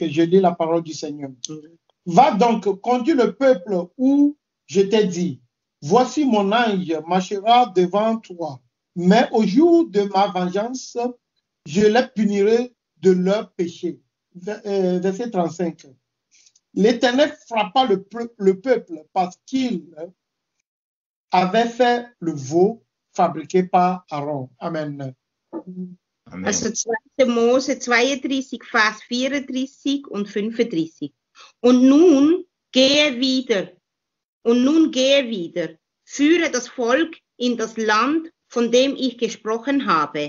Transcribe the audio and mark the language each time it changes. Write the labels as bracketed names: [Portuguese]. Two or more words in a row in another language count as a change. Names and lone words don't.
[French] Je lis la parole du Seigneur. Va donc, conduis le peuple où je t'ai dit, voici mon ange marchera devant toi, mais au jour de ma vengeance, je les punirai de leurs péchés. Verset 35. L'Éternel frappa le peuple parce qu'il avait fait le veau fabriqué par Aaron. Amen. Amen. [German] Also 2. Mose 32, Vers 34 und 35. Und nun gehe wieder, führe das Volk in das Land, von dem ich gesprochen habe.